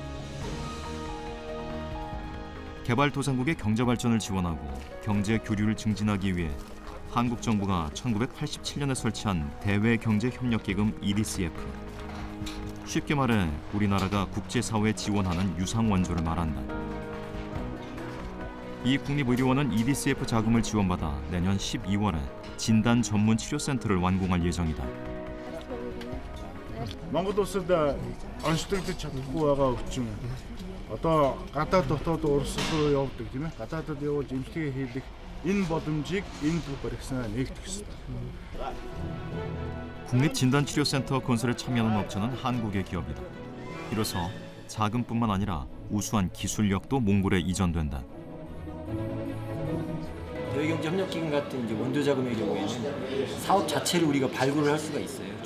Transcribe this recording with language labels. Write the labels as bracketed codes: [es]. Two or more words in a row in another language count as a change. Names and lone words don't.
[ko] 개발도상국의 경제 발전을 지원하고 경제 교류를 증진하기 위해 한국 정부가 1987년에 설치한 대외경제협력기금 EDCF. 쉽게 말해 우리나라가 국제사회에 지원하는 유상원조를 말한다. 이 국립의료원은 EDCF 자금을 지원받아 내년 12월에 진단 전문 치료센터를 완공할 예정이다. [mn] Монгол улсад онцлогдож чадахгүй байгаа өвчин одоо гадаад дотоод улс руу явдаг тийм ээ гадаадад явуулж эмчилгээ хийдэг энэ боломжийг энэ төв баригсан нэгтгэх ёстой. [ko] 국립진단치료센터 건설에 참여하는 업체는 한국의 기업이다. 이로써 자금뿐만 아니라 우수한 기술력도 몽골에 이전된다. 대외경제협력기금 같은 이제 원조 자금의 경우에는 사업 자체를 우리가 발굴을 할 수가 있어요.